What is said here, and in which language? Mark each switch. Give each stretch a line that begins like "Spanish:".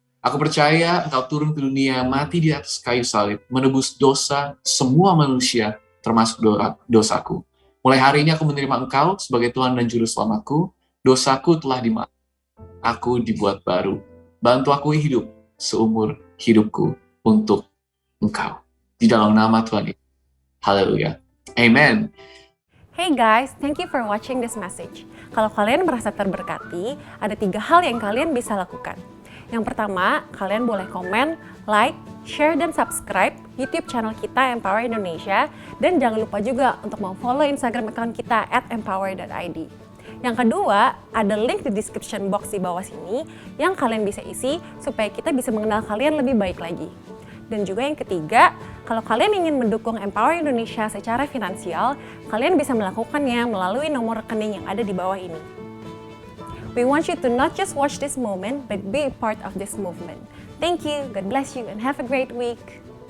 Indonesian: Aku percaya Engkau turun ke dunia, mati di atas kayu salib, menebus dosa semua manusia, termasuk dosaku. Mulai hari ini aku menerima Engkau sebagai Tuhan dan Juru Selamatku. Dosaku telah dimaafkan. Aku dibuat baru. Bantu aku hidup seumur hidupku untuk Engkau. Di dalam nama Tuhan Yesus. Haleluya. Amen.
English: Hey guys, thank you for watching this message.
Indonesian: kalau kalian merasa terberkati, ada 3 hal yang kalian bisa lakukan. Yang pertama, kalian boleh komen, like, share, dan subscribe YouTube channel kita Empower Indonesia. Dan jangan lupa juga untuk follow Instagram account kita @empower.id. Yang kedua, ada link di description box di bawah sini yang kalian bisa isi supaya kita bisa mengenal kalian lebih baik lagi. Dan juga yang ketiga, kalau kalian ingin mendukung Empower Indonesia secara finansial, kalian bisa melakukannya melalui nomor rekening yang ada di bawah ini.
English: We want you to not just watch this moment, but be a part of this movement. Thank you, God bless you, and have a great week.